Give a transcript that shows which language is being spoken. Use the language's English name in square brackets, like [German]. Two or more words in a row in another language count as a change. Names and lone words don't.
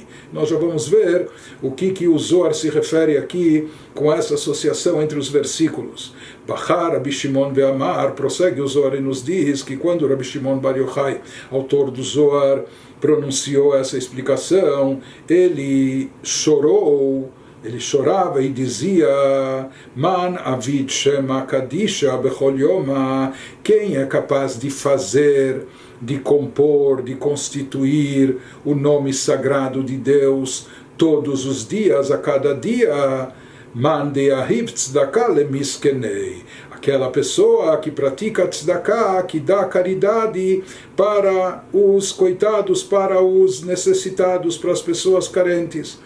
[Portuguese] Nós já vamos ver o que o Zohar se refere aqui com essa associação entre os versículos. [Aramaic] בכה רבי שמעון ואמר, [Portuguese] prossegue o Zohar e nos diz que quando Rabi Shimon Bar Yochai, autor do Zohar, pronunciou essa explicação, ele chorou, ele chorava e dizia: [Aramaic] מאן עביד שמא קדישא בכל יומא, [Portuguese] quem é capaz de fazer, de compor, de constituir o nome sagrado de Deus todos os dias, a cada dia? [Aramaic] מאן דיהיב צדקה למסכני, [Portuguese] aquela pessoa que pratica tzedakah, que dá caridade para os coitados, para os necessitados, para as pessoas carentes.